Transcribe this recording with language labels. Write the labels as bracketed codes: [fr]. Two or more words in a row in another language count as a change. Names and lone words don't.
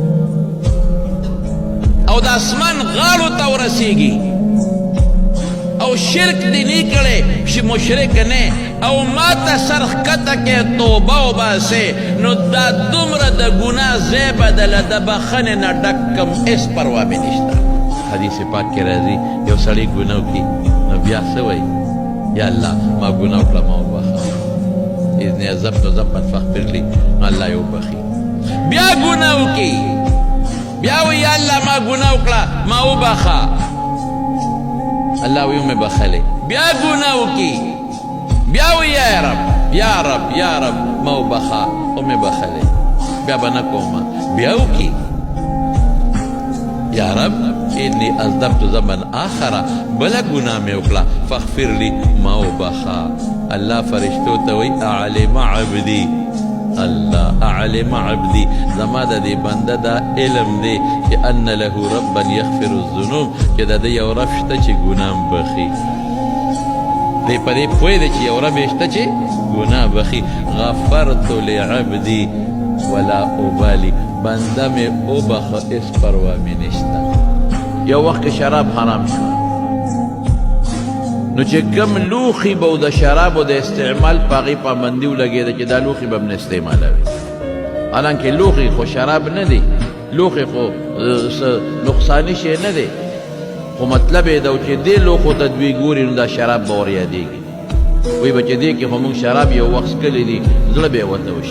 [ps] او د اسمان غاړو ته ورسېږي، او شرک دې نه کړی چې مشرک نه، او ما ته سر ښکته کې توبه وباسې، نو دا دومره د ګناه ځای به دله د بخښنې نه ډک کم، هېڅ پروا مې نشته. حدیث پاک کې راځي یو سړی ګناه وکړي نو بیا څه وایي؟ یا الله ما ګناه وکړه ما وبخښه، [ar] اذن عذبت ذنبا فاغفر لي، [ps] نو الله یې وبخي. بیا ګناه وکړي بیا وایي یا الله ما ګناه وکړه ما وبخښه، الله وی مې بخلې. بیا ګناه وکړي بیا وی یا رب یا رب یا رب ما وبخه او مې بخلې، بیا به نه کومه. بیا وکړي [ar] یا رب انی اذنبت ذنبا آخر، [ps] بله ګناه مې وکړه [ar] فاغفر لي [ps] ما وبخه. الله فرشتو ته وی [ar] اعلم عبدي، الله اعلم عبدي [ps] زما د دې بنده دا علم دی چې [ar] ان له ربا یغفر الذنوب، [ps] چې د دې یو رب شته چې ګناه بخي. دی په دې پوه دی چې یو رب شته چې ګناه بخي. [ar] غفرت لعبدي ولا ابالي، [ps] بنده مې وبخه هېڅ پروا مې نشته. یو وخت شراب حرام شو، نو چې کم لوښي به د شرابو د استعمال په هغې پابندي ولګېده چې دا لوښي به م نه استعمالوي. حالانکې لوښي خو شراب نه دی، لوښي خو نقصاني شی نه دی، خو مطلب یې ده چې دې لوښو ته دوی ګوري نو دا شراب به ور یادېږي، وایي به چې دې کې خو موږ شراب یو وخت څکلی دي، زړه به یې ورته وشي.